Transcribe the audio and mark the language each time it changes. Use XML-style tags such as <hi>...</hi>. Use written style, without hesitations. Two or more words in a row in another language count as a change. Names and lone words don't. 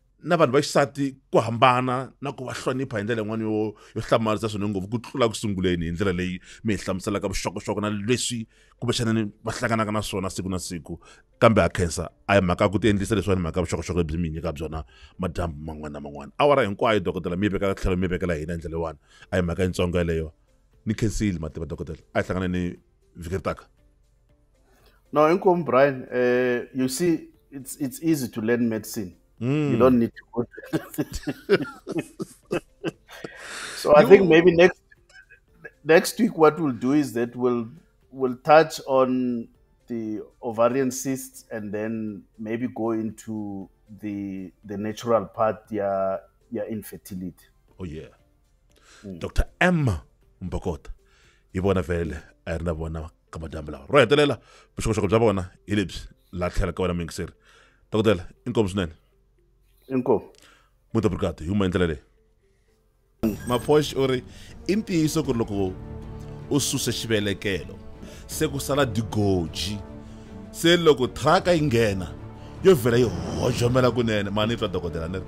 <ts>na vanhu va xisati ku hambana na ku va hlonipha hi ndlela yin'wana yo hlamarisa swinene ngopfu ku tlula ku sunguleni hi ndlela leyi mi hi hlamuselaka vuxokoxoko na leswi kumbexana va hlanganaka na swona siku na siku kambe ha khensa a hi mhaka ku ti endlisa leswiwani mhaka vuxokoxoko lebyi mi nyika byona madyambu man'wana na man'wana awara hinkwayo dokodela mi yi veka tlhelo mi yi vekela hina hi ndlela leyiwani a hi mhaka yintsongo yeleyo ni khensile mativa dokodela a hi hlangana ni vhiki ri taka.</ts> <en>No, inkomu Brian, you see, it's easy to learn medicine. You don't need to go to So I think maybe next week what we'll do is that we'll touch on the ovarian cysts and then maybe go into the natural part, your infertility. Oh yeah.</en> <ts>Dr Mbokota hi vona vele a ri na vona ka madyambu lawa ro hetelela vuxokoxoko bya vona hi lebyi la tlhela ka wena mingiseri dokodela inkomu swinene. Inkomu.</ts> <pt>Muito obrigado</pt> <ts>hi uma ndlela leyi Maphosh u ri i ntiyiso ku ri loko u suse xivelekelo se ku sala digoji se loko thraka yi nghena yo vhela yi hojomela kunene mani ni twa dokodela ni ri</ts>